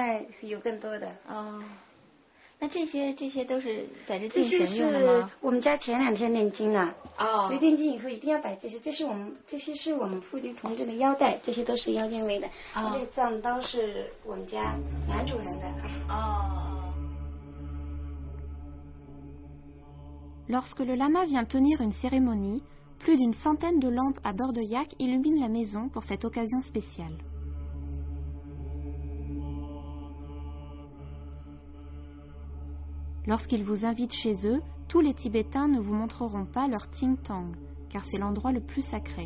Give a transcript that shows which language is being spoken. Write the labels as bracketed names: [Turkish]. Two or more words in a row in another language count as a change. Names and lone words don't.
[Chinese] 有更多的。那这些都是在这敬神用的吗？我们家前2天念经了。所以念经以后一定要摆这些，这些是我们妇女同志的腰带，这些都是腰间围的。这个藏刀是我们家男主人的。 [French] Lorsque le lama vient tenir une cérémonie, plus d'une centaine de lampes à bord de yak illuminent la maison pour cette occasion spéciale. Lorsqu'ils vous invitent chez eux, tous les Tibétains ne vous montreront pas leur Ting Tang, car c'est l'endroit le plus sacré.